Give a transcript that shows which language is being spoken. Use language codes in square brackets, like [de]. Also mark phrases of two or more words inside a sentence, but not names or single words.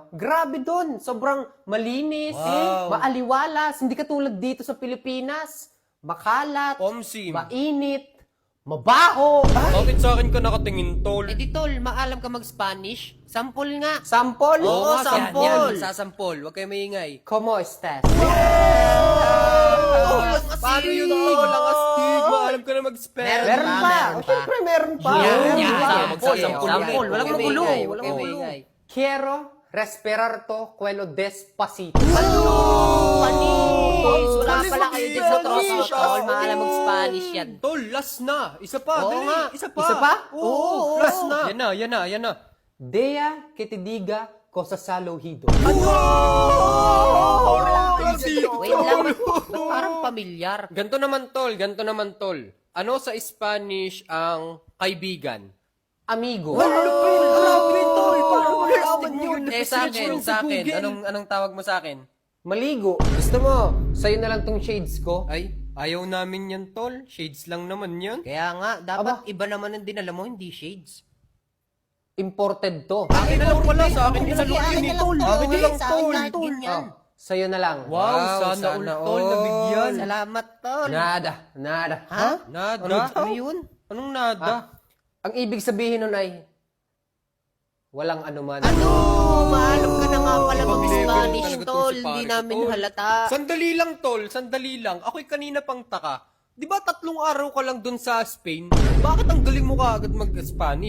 [tl] Grabe dun. Sobrang malinis, Wow. maaliwalas. Hindi katulad dito sa Pilipinas. Makalat, Omsim. mainit, mabaho. Bakit sa akin ka nakatingin, tol? Eh di tol, maalam ka mag-Spanish? Sample nga. Sample? Oo nga, sample. Yan, sasampol. Huwag kayo maingay. [es] Como estas? [tl] Paano yun ako? Walang astig. Maalam ka na mag-spell. Meron pa. meron O, pa. syempre, meron pa. Yan, Meron yan. pa. Sample, Sample. sample. Walang Huwag magulo. kayo Walang maingay. magulo. [es] Quiero respirar to quello despacito. [tl] Panis! Wala Panis, pala kayo dyan sa Panis. tropa, tol. Maalam mag-Spanish yan. Tol, last na. Isa pa, Oo dali. nga. Isa pa. Isa pa? Oo, last na. Yan na. [es] Dea que te diga cosas al oído. [tl] Wait lang, ba't parang pamilyar? Ganto naman, tol. Ano sa Spanish ang kaibigan? Amigo. Eh, sa akin. Anong tawag mo sa akin? Maligo. Gusto mo, sa'yo na lang tong shades ko. Ay, ayaw namin yan, tol. Shades lang naman yan. Kaya nga, dapat iba naman ang dinala mo, hindi shades. Imported to. Akin na lang pala, sa akin isa lang yun, tol. Akin na lang, tol. Ganyan. Sa'yo na lang. Wow, sana all, tol, nabigyan. Salamat, tol. Nada. Ha? Nada. Ano yun? Anong nada? Ang ibig sabihin nun ay, walang anuman. Ano? Maalam ka na nga pala Ibang mag-Spanish, level talaga tol. to si Hindi pare, namin tol. halata. Sandali lang, tol. Sandali lang. Ako'y kanina pang taka. Di ba 3 araw ka lang dun sa Spain? Bakit ang galing mo ka agad mag-Spanish?